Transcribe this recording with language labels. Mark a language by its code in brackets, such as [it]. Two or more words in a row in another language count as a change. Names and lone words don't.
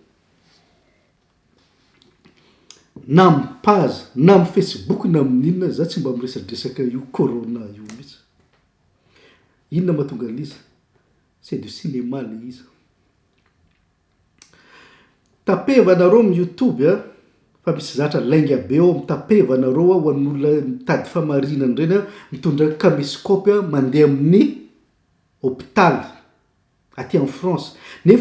[mg] na mipaza na amin'ny Facebook na amin'inona za tsy mba miresadresaka io corona io mihitsy inona mahatonga an'izy [fr] c'est du cinéma [mg] le izy tapevanareo amin'ny YouTube fa misy zatra lainga be ao mitapevanareo ho an'olona mitady famarinana reny mitondra caméscope mandeha amin'ny hôpital aty [fr] en France [mg] nefa